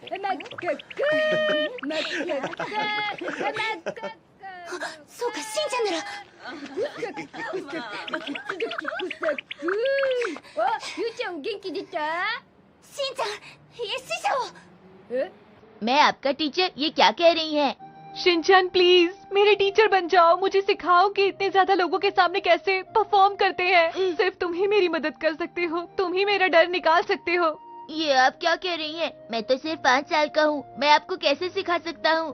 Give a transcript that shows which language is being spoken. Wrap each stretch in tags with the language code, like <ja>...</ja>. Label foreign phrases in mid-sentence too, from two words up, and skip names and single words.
<ja>そうか、しんちゃんなら。ゆうちゃん元気出た？しんちゃん、いえ師匠。</ja> <hi>मैं आपका टीचर, ये क्या कह रही हैं? शिनचैन प्लीज मेरे टीचर बन जाओ, मुझे सिखाओ कि इतने ज्यादा लोगों के सामने कैसे परफॉर्म करते हैं। सिर्फ तुम ही मेरी मदद कर सकते हो, तुम ही मेरा डर निकाल सकते हो। ये आप क्या कह रही हैं? मैं तो सिर्फ 5 साल का हूँ, मैं आपको कैसे सिखा सकता हूँ?</hi>